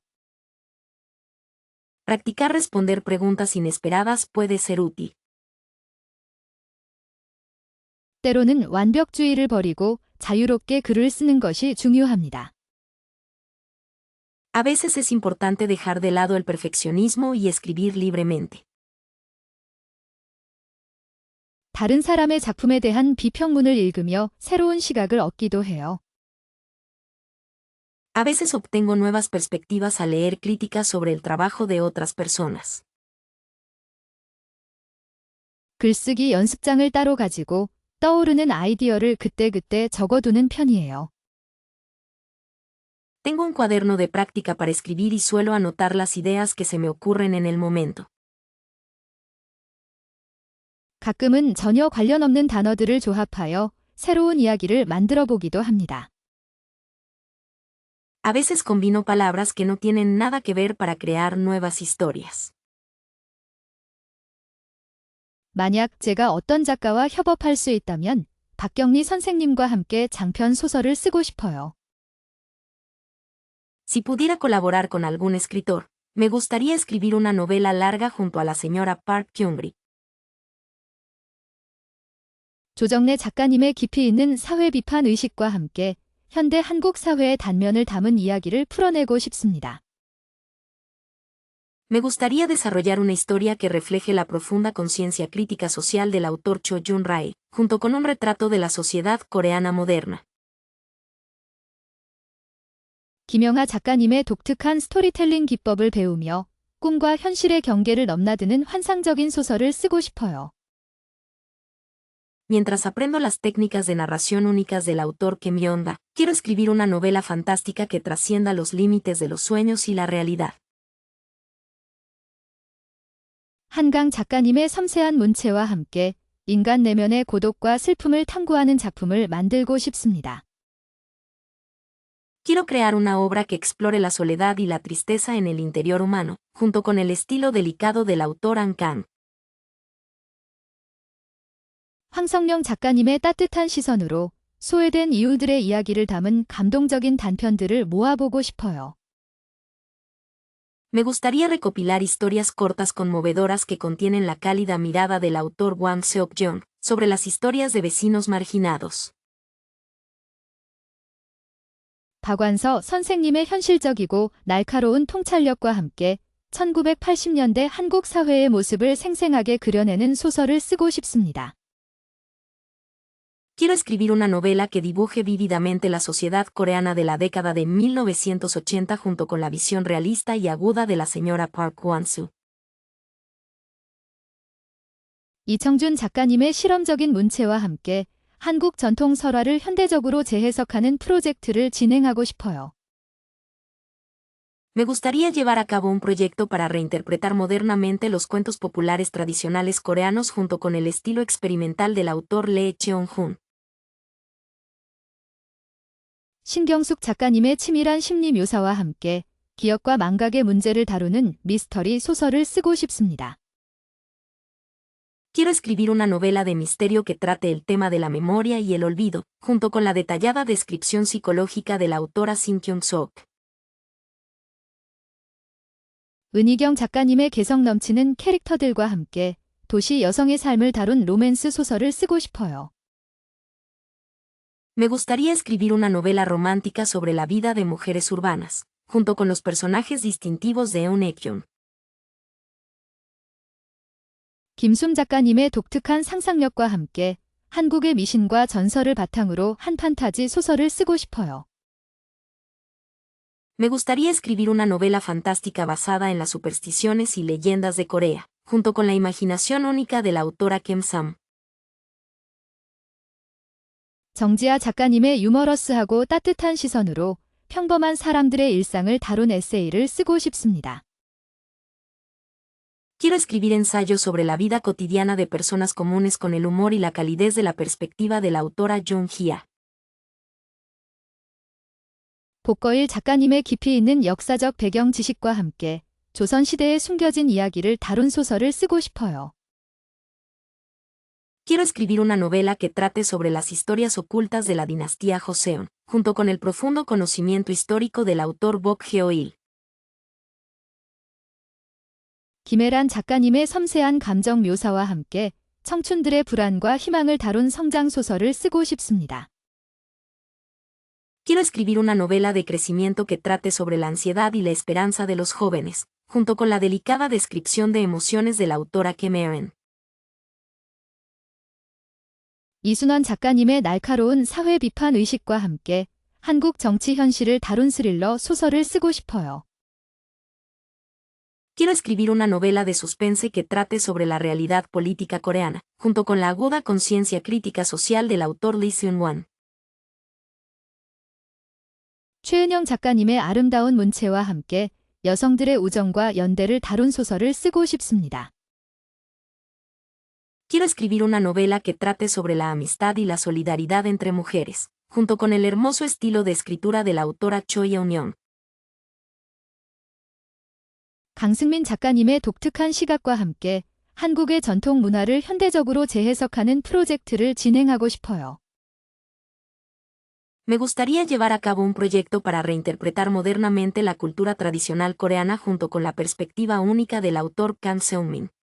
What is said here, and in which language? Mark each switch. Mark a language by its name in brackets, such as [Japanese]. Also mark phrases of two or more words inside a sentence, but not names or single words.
[Spanish] Practicar responder preguntas inesperadas puede ser útil. [Korean] 때로는 완벽주의를 버리고 자유롭게 글을 쓰는 것이 중요합니다. [Spanish] A veces es importante dejar de lado el perfeccionismo y escribir libremente. [Korean] 다른 사람의 작품에 대한 비평문을 읽으며 새로운 시각을 얻기도 해요. [Spanish] A veces obtengo nuevas perspectivas al leer críticas sobre el trabajo de otras personas. [Korean] 글쓰기 연습장을 따로 가지고 떠오르는 아이디어를 그때그때 적어두는 편이에요. [Spanish] Tengo un cuaderno de práctica para escribir y suelo anotar las ideas que se me ocurren en el momento. [Korean] 가끔은 전혀 관련 없는 단어들을 조합하여 새로운 이야기를 만들어 보기도 합니다. [Spanish] A veces combino palabras que no tienen nada que ver para crear nuevas historias. [Korean] 만약 제가 어떤 작가와 협업할 수 있다면 박경리 선생님과 함께 장편 소설을 쓰고 싶어요. [Spanish] Si pudiera colaborar con algún escritor, me gustaría escribir una novela larga junto a la señora Park Kyung-ri. [Korean] 조정래 작가님의 깊이 있는 사회 비판 의식과 함께 현대 한국 사회의 단면을 담은 이야기를 풀어내고 싶습니다. [Spanish] Me gustaría desarrollar una historia que refleje la profunda conciencia crítica social del autor Cho Jun-rae, junto con un retrato de la sociedad coreana moderna. [Korean] 김영하 작가님의 독특한 스토리텔링 기법을 배우며 꿈과 현실의 경계를 넘나드는 환상적인 소설을 쓰고 싶어요. [Spanish] Mientras aprendo las técnicas de narración únicas del autor Kim Yonda, quiero escribir una novela fantástica que trascienda los límites de los sueños y la realidad. [Korean] 한강 작가님의 섬세한 문체와 함께 인간 내면의 고독과 슬픔을 탐구하는 작품을 만들고 싶습니다. [Spanish] Quiero crear una obra que explore la soledad y la tristeza en el interior humano, junto con el estilo delicado del autor An Kang. [Korean] 황성령 작가님의 따뜻한 시선으로 소외된 이웃들의 이야기를 담은 감동적인 단편들을 모아보고 싶어요. [Spanish] Me gustaría recopilar historias cortas conmovedoras que contienen la cálida mirada del autor Wang Seok-yeon sobre las historias de vecinos marginados. [Korean] 박완서 선생님의 현실적이고 날카로운 통찰력과 함께 1980년대 한국 사회의 모습을 생생하게 그려내는 소설을 쓰고 싶습니다. [Spanish] Quiero escribir una novela que dibuje vívidamente la sociedad coreana de la década de 1980 junto con la visión realista y aguda de la señora Park Kwon-soo. [Korean] 이청준 작가님의 실험적인 문체와 함께 한국 전통 설화를 현대적으로 재해석하는 프로젝트를 진행하고 싶어요. [Spanish] Me gustaría llevar a cabo un proyecto para reinterpretar modernamente los cuentos populares tradicionales coreanos junto con el estilo experimental del autor Lee Cheon-hun. [Korean] 신경숙 작가님의 치밀한 심리 묘사와 함께 기억과 망각의 문제를 다루는 미스터리 소설을 쓰고 싶습니다. [Spanish] Quiero escribir una novela de misterio que trate el tema de la memoria y el olvido, junto con la detallada descripción psicológica de la autora Shin Kyung-sok. [Korean] 은희경 작가님의 개성 넘치는 캐릭터들과 함께 도시 여성의 삶을 다룬 로맨스 소설을 쓰고 싶어요. [Spanish] Me gustaría escribir una novela romántica sobre la vida de mujeres urbanas, junto con los personajes distintivos de Eun Hye-kyun. [Korean] 김숨 작가님의 독특한 상상력과 함께 한국의 미신과 전설을 바탕으로 한 판타지 소설을 쓰고 싶어요. [Spanish] Me gustaría escribir una novela fantástica basada en las supersticiones y leyendas de Corea, junto con la imaginación única de la autora Kem Sam. [Korean] 정지아 작가님의 유머러스하고 따뜻한 시선으로 평범한 사람들의 일상을 다룬 에세이를 쓰고 싶습니다. [Spanish] Quiero escribir ensayos sobre la vida cotidiana de personas comunes con el humor y la calidez de la perspectiva de la autora Jung Hya. [Korean] 복거일 작가님의 깊이 있는 역사적 배경 지식과 함께 조선시대에 숨겨진 이야기를 다룬 소설을 쓰고 싶어요. [Spanish] Quiero escribir una novela que trate sobre las historias ocultas de la dinastía Joseon, junto con el profundo conocimiento histórico del autor Bok Heo-il. [Korean] 김혜란 작가님의 섬세한 감정 묘사와 함께 청춘들의 불안과 희망을 다룬 성장 소설을 쓰고 싶습니다. [Spanish] Quiero escribir una novela de crecimiento que trate sobre la ansiedad y la esperanza de los jóvenes, junto con la delicada descripción de emociones de la autora Kim Eun. [Korean] 이순원 작가님의 날카로운 사회 비판 의식과 함께 한국 정치 현실을 다룬 스릴러 소설을 쓰고 싶어요. [Spanish] Quiero escribir una novela de suspense que trate sobre la realidad política coreana, junto con la aguda conciencia crítica social del autor Lee Seung-won. [Korean] 최은영 작가님의 아름다운 문체와 함께 여성들의 우정과 연대를 다룬 소설을 쓰고 싶습니다. [Spanish] Quiero escribir una novela que trate sobre la amistad y la solidaridad entre mujeres, junto con el hermoso estilo de escritura de la autora Cho Yeon-young. [Korean] 강승민 작가님의 독특한 시각과 함께 한국의 전통 문화를 현대적으로 재해석하는 프로젝트를 진행하고 싶어요. [Spanish] Me gustaría llevar a cabo un proyecto para reinterpretar modernamente la cultura tradicional coreana junto con la perspectiva única del autor Kang Seung-min.